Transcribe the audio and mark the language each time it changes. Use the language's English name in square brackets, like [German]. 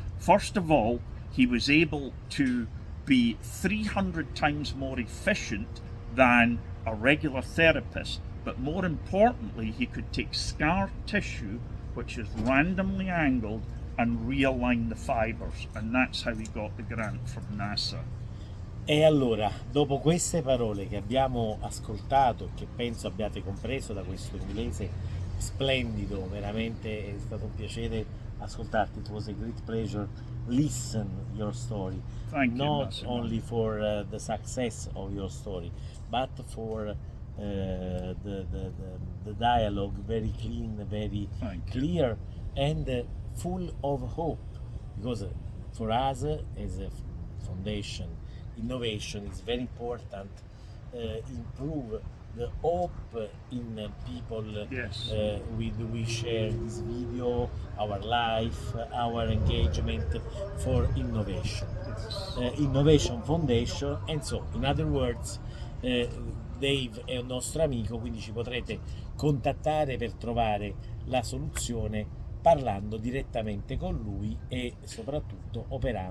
[English] First of all, he was able to be 300 times more efficient than a regular therapist, but more importantly, he could take scar tissue, which is randomly angled, and realign the fibers, and that's how he got the grant from NASA. [Italian] E allora, dopo queste parole che abbiamo ascoltato, che penso abbiate compreso da questo inglese splendido, veramente è stato un piacere ascoltarti. [English] It was a great pleasure listen your story. Thank you, Not Massimo. only for the success of your story, but for the dialogue, very clean, very Thank you. clear, and full of hope. Because for us as a foundation, innovation is very important. Improve the hope in people. Yes. We share this video, our life, our engagement for innovation. Innovation Foundation, and so in other words [Italian] Dave è un nostro amico, quindi ci potrete contattare per trovare la soluzione parlando direttamente con lui e soprattutto operando con questa Robotic Therapy qui a Tampa.